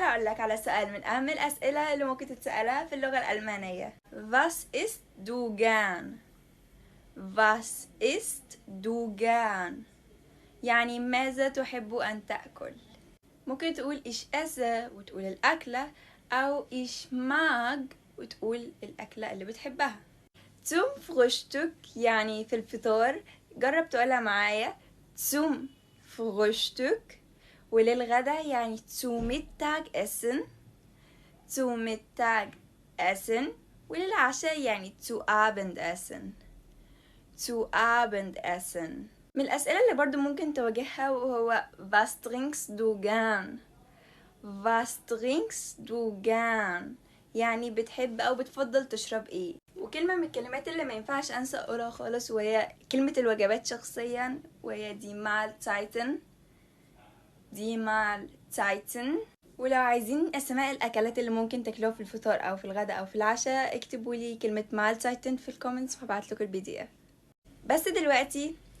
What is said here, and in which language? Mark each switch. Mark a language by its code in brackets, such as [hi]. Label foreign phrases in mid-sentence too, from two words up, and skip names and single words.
[ar] أقول لك على سؤال من أهم الأسئلة اللي ممكن تتسألها في اللغة الألمانية. [de] Was isst du gern؟ Was isst du gern؟ [ar] يعني ماذا تحب أن تأكل؟ ممكن تقول [de] ich esse [ar] وتقول الأكلة، أو [de] ich mag [ar] وتقول الأكلة اللي بتحبها. [de] zum Frühstück [ar] يعني في الفطار، جرب تقولها معايا [de] zum Frühstück. [ar] وللغدا يعني [de] zu Mittagessen، zu Mittagessen. [ar] وللعشاء يعني [de] zu Abendessen، zu Abendessen. [ar] من الأسئلة اللي برضو ممكن تواجهها وهو [de] was trinkst du gern؟ was trinkst du gern [ar] يعني بتحب أو بتفضل تشرب إيه؟ وكلمة من الكلمات اللي ما ينفعش أنسى أقولها خالص وهي كلمة الوجبات شخصيا، وهي دي Mahlzeiten، دي Mahlzeiten. ولو عايزين أسماء الأكلات اللي ممكن تاكلوها في الفطار أو في الغداء أو في العشاء، اكتبوا لي كلمة Mahlzeiten في الكومنتس وهبعتلكوا الPDF. بس دلوقتي